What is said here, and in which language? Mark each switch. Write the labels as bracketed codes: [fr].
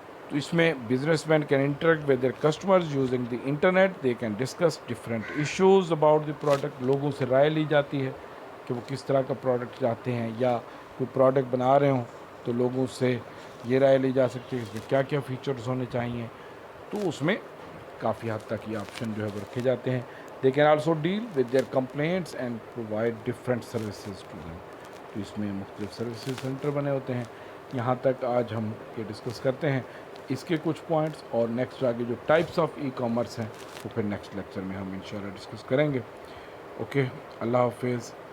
[ur] تو اس میں [en] businessmen can interact with their customers using the internet, they can discuss different issues about the product, [ur] لوگوں سے رائے لی جاتی ہے کہ وہ کس طرح کا پروڈکٹ چاہتے ہیں، یا کوئی پروڈکٹ بنا رہے ہوں تو لوگوں سے یہ رائے لی جا سکتی ہے اس میں کیا کیا فیچرز ہونے چاہیے، تو اس میں کافی حد تک یہ آپشن جو ہے وہ رکھے جاتے ہیں. [en] They can also deal with their complaints and provide different services to them. [ur] تو اس میں مختلف سروسز سینٹر بنے ہوتے ہیں. یہاں تک آج ہم یہ ڈسکس کرتے ہیں اس کے کچھ پوائنٹس، اور نیکسٹ آگے جو ٹائپس آف ای کامرس ہیں وہ پھر نیکسٹ لیکچر میں ہم انشاءاللہ ڈسکس کریں گے. اوکے، اللہ حافظ.